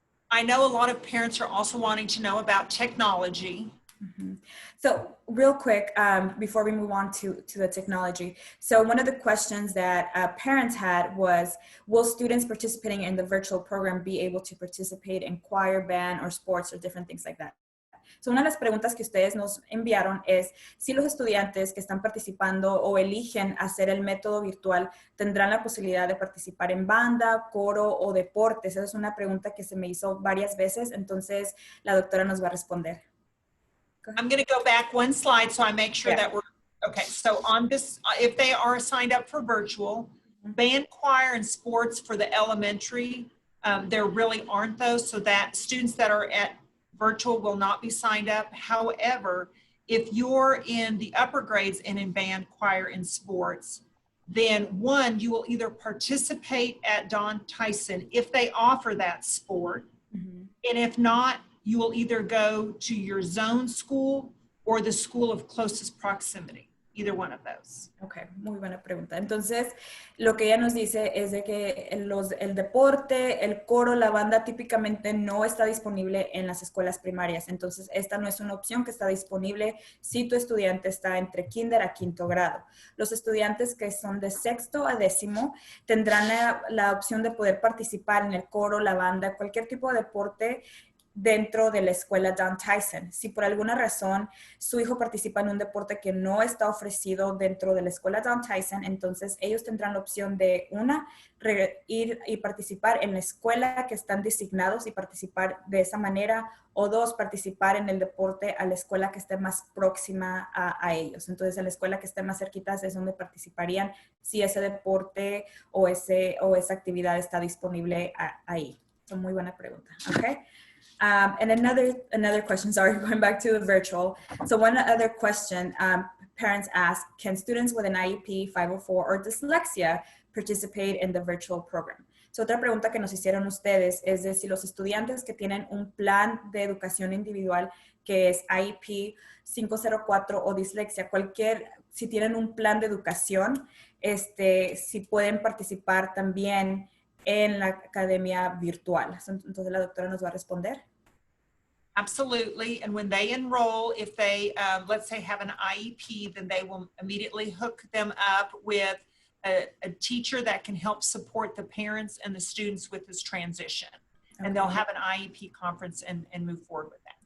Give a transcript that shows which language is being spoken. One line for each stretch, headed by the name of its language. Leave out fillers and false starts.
English: I know a lot of parents are also wanting to know about technology. Mm-hmm. So real quick, before we move on to the technology. So one of the questions that parents had was, will students participating in the virtual program be able to participate in choir, band, or sports, or different things like that?
Spanish: So una de las preguntas que ustedes nos enviaron es si los estudiantes que están participando o eligen hacer el método virtual tendrán la posibilidad de participar en banda, coro o deportes. Esa es una pregunta que se me hizo varias veces, entonces la doctora nos va a responder.
English: I'm going to go back one slide so I make sure that we're, okay, so on this, if they are signed up for virtual, band, choir, and sports for the elementary, there really aren't those, so that students that are at virtual will not be signed up. However, if you're in the upper grades and in band, choir, and sports, then one, you will either participate at Don Tyson if they offer that sport. Mm-hmm. And if not, you will either go to your zone school or the school of closest proximity. Either one of those.
Spanish: Ok, muy buena pregunta. Entonces, lo que ella nos dice es de que el deporte, el coro, la banda típicamente no está disponible en las escuelas primarias. Entonces, esta no es una opción que está disponible si tu estudiante está entre kinder a 5º grado. Los estudiantes que son de 6º a 10º tendrán la opción de poder participar en el coro, la banda, cualquier tipo de deporte dentro de la escuela Don Tyson. Si por alguna razón su hijo participa en un deporte que no está ofrecido dentro de la escuela Don Tyson, entonces ellos tendrán la opción de ir y participar en la escuela que están designados y participar de esa manera, o 2, participar en el deporte a la escuela que esté más próxima a ellos. Entonces, en la escuela que esté más cerquitas es donde participarían si ese deporte o esa actividad está disponible ahí. So, muy buena pregunta. Okay.
English: And another question, sorry, going back to the virtual. So one other question, parents ask, can students with an IEP, 504, or dyslexia participate in the virtual program?
Spanish: So otra pregunta que nos hicieron ustedes es de si los estudiantes que tienen un plan de educación individual que es IEP 504 o dislexia, si tienen un plan de educación, si pueden participar también en la academia virtual. Entonces la doctora nos va a responder.
English: Absolutely. And when they enroll, if they, let's say, have an IEP, then they will immediately hook them up with a teacher that can help support the parents and the students with this transition. Okay. And they'll have an IEP conference and move forward with that.